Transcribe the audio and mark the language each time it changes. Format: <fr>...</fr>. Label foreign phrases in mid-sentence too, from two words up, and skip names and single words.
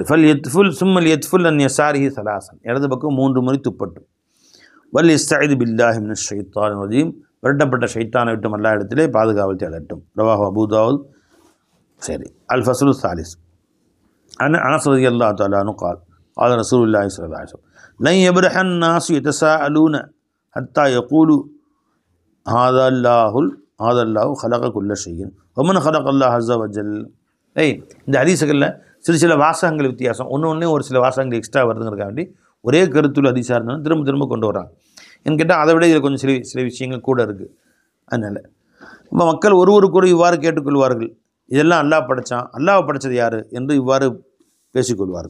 <ar>ثم ليتفل عن يساره ثلاثا,</ar> <ta>இடது பக்கம் 3 முறை துப்பட்டும்.</ta> <ar>وليستعذ بالله من الشيطان الرجيم,</ar> <ta>விரட்டப்பட்ட ஷைத்தானை விட்டு எல்லா இடத்திலே பாதுகாவல் தேடட்டும்.</ta> <ar>رواه أبو داود. சரி. الفصل الثالث. أنس رضي الله تعالى عنه قال قال رسول الله صلى الله عليه وسلم لن يبرح الناس يتساءلون حتى يقولوا هذا الله خلق كل شيء ومن خلق الله عز وجل.</ar> <ta>இந்த ஹதீஸுகளில் சில வாசகங்கள் வித்தியாசம், ஒன்று ஒரு சில வாசகங்கள் எக்ஸ்ட்ரா வருதுங்கிறதுக்காக வேண்டி ஒரே கருத்துள்ள ஹதீஸாக இருந்தாலும் திரும்ப கொண்டு வராங்க. என்னு கேட்டால் அதை விட இதில் கொஞ்சம் சில விஷயங்கள் கூட இருக்குது. அதனால் இப்போ மக்கள் ஒருவருக்கு இவ்வாறு கேட்டுக்கொள்வார்கள், இதெல்லாம் அல்லாஹ் படைத்தான், அல்லாஹ் படைத்தது யார் என்று இவ்வாறு பேசிக்கொள்வார்கள்.</ta>